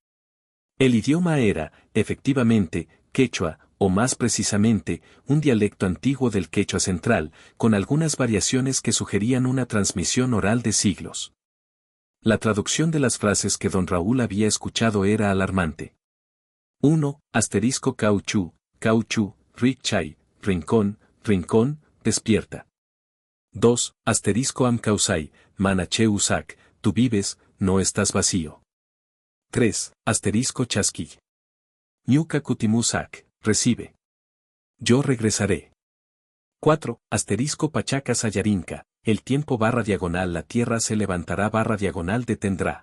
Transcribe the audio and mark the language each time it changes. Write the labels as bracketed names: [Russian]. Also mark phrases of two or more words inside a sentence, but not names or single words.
[Spanish] El idioma era, efectivamente, quechua, o más precisamente, un dialecto antiguo del quechua central, con algunas variaciones que sugerían una transmisión oral de siglos. La traducción de las frases que don Raúl había escuchado era alarmante. [Quechua] 1. Asterisco cauchú, cauchú, richay, [Spanish] rincón, rincón, despierta. 2. [Quechua] Asterisco amcausay, manache usac, [Spanish] tú vives, no estás vacío. 3. [Quechua] Asterisco chasqui. Ñuca cutimusac, recibe. [Spanish] Yo regresaré. 4. Asterisco [Quechua] pachaca sayarinca, [Spanish] el tiempo barra diagonal la tierra se levantará barra diagonal detendrá.